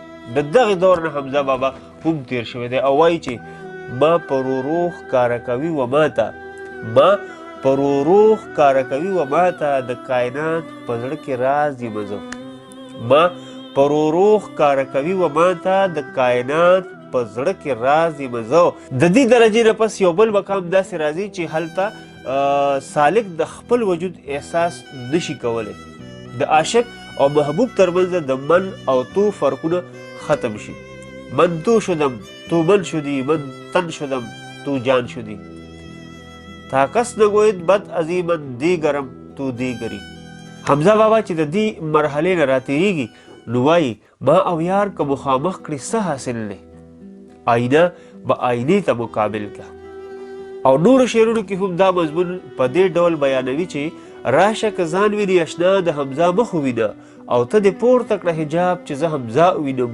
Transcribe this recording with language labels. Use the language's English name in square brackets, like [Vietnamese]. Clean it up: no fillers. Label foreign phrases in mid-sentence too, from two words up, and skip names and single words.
[Pashto] د دغې دور نه حمزه بابا هم تیر شوی دی او وایي چې ما په رو ښکاره کوي و ماته، ما په رو ښکاره کوي و ماته د کائنات په زړه کې راز یم زه، ما په رو ښکاره کوي و ماته د کائنات په زړه کې راز یم زه. د دې درجې نه پس یو بل مقام داسې راځي چې هلته سالک د خپل وجود احساس نشي کولی. د عاشق او محبوب ترمنځ د من او تو فرقونه ختم شي. [Persian] من تو شدم تو من شدی، من تن شدم تو جان شدی. تا کس نگوید بد ازی من دیگرم تو دیگری. [Pashto] حمزه بابا چې د دې مرحلې نه راتېرېږي نو وایي ما او یار که مخامخ کړي څه حاصل دی، آینه به آینې ته مقابل کړه. او نورو شعرونو کې هم دا مضمون په دې ډول بیانوي چې راشه که ځان ویني اشنا د حمزه مخ ووینه او ته دې پورته کړه حجاب چې زه حمزه ووینم.